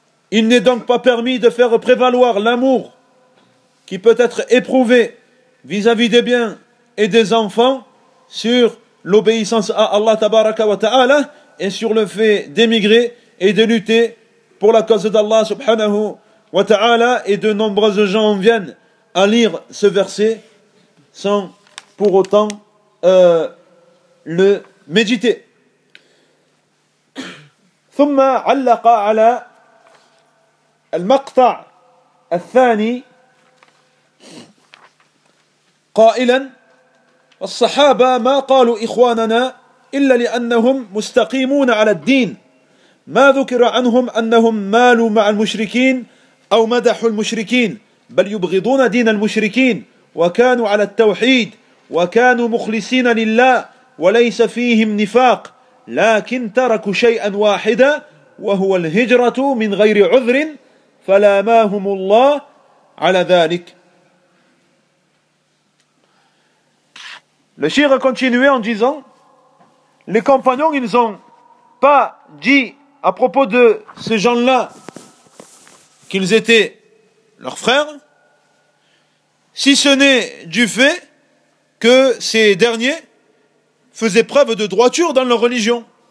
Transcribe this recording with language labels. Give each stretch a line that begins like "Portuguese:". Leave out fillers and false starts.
French: Il n'est donc pas permis de faire prévaloir l'amour qui peut être éprouvé vis-à-vis des biens et des enfants sur l'obéissance à Allah tabaraka wa ta'ala et sur le fait d'émigrer et de lutter pour la cause d'Allah subhanahu wa ta'ala. Et de nombreuses gens viennent à lire ce verset sans pour autant le méditer.
Arabic: ثم علق على المقطع الثاني قائلا: الصحابة ما قالوا إخواننا إلا لأنهم مستقيمون على الدين، ما ذكر عنهم أنهم مالوا مع المشركين أو مدحوا المشركين، بل يبغضون دين المشركين، وكانوا على التوحيد، وكانوا مخلصين لله، وليس فيهم نفاق، لكن تركوا شيئا واحدا وهو الهجرة من غير عذر، فلاماهم الله على ذلك.
French: Le shir a continué en disant: les compagnons, ils n'ont pas dit à propos de ces gens-là qu'ils étaient leurs frères, si ce n'est du fait que ces derniers faisaient preuve de droiture dans leur religion